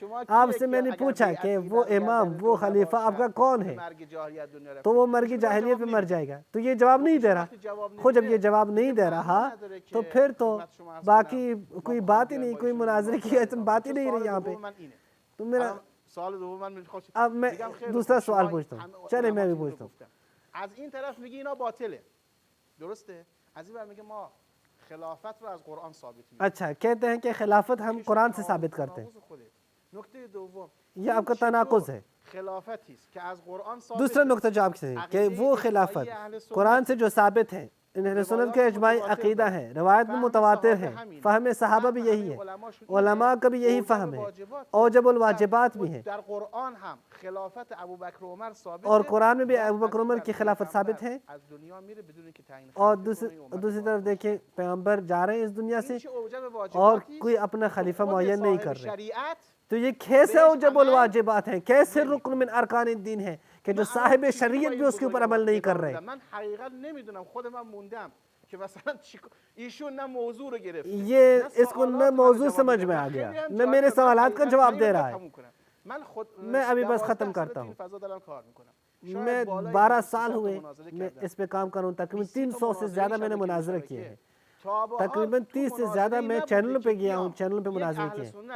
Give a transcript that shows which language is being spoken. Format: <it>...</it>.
<ur>آپ سے میں نے پوچھا کہ وہ امام وہ خلیفہ آپ کا کون ہے, تو وہ مرگی جاہلیت میں مر جائے گا. تو یہ جواب نہیں دے رہا. خود جب یہ جواب نہیں دے رہا تو پھر تو باقی کوئی بات ہی نہیں, کوئی مناظرے کی بات ہی نہیں رہی یہاں پہ. تو میرا اب میں دوسرا سوال پوچھتا ہوں, چلے میں بھی پوچھتا ہوں.</ur> <fa>از این طرف میگه اینا باطله, درسته؟ از این ور میگه ما خلافت رو از قرآن ثابت می‌کنیم.</fa> <ur>اچھا, کہتے ہیں کہ خلافت ہم قرآن سے ثابت کرتے ہیں.</ur> <fa>نکته دوم,</fa> <ur>یہ آپ کا تناقض ہے.</ur> <fa>خلافتی است که از قرآن ثابت,</fa> <ur>دوسرا نقطہ جو آپ سے کہ وہ خلافت قرآن سے جو ثابت ہے, اہل سنت کے اجماعی عقیدہ ہے, روایت میں متواتر ہے, فہم صحابہ بھی یہی ہے, علماء کا بھی یہی فہم ہے, اوجب الواجبات بھی ہیں,</ur> <fa>در قرآن هم خلافت ابوبکر و عمر ثابت ہے,</fa> <ur>اور قرآن میں بھی ابوبکر و عمر کی خلافت ثابت ہے.</ur> <fa>از دنیا میره بدون که تعیین,</fa> <ur>اور دوسری طرف دیکھیں پیغمبر جا رہے ہیں اس دنیا سے اور کوئی اپنا خلیفہ معین نہیں کر رہے. تو یہ کیسے اوجب الواجبات ہیں, کیسے رکن من ارکان الدین ہے کہ جو صاحب شریعت بھی اس کے اوپر عمل نہیں کر رہے.</ur> <fa>من حقیقت نمیدونم, خود من موندم که مثلا ایشون نه موضوع رو گرفت,</fa> <ur>یہ اس کو نہ موضوع سمجھ میں آ گیا نہ میرے سوالات کا جواب دے رہا ہے. میں ابھی بس ختم کرتا ہوں. میں 12 سال ہوئے میں اس پہ کام کر رہا ہوں, تقریباً 300 سے زیادہ میں نے مناظرے کیے ہیں, تقریباً 30 سے زیادہ میں چینل پہ گیا ہوں, چینل پہ مناظرے کیے ہیں.</ur>